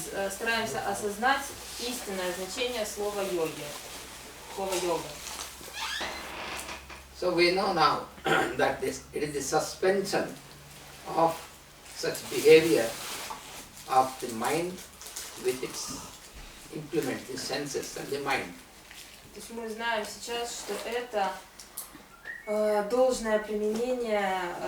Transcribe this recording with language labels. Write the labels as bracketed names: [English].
[Russian] постараемся осознать истинное значение слова йоги. Слова йога. [English] So we know now that it is the suspension of such behavior of the mind with its implement, the senses and the mind. [Russian] То есть мы знаем сейчас, что это должное применение.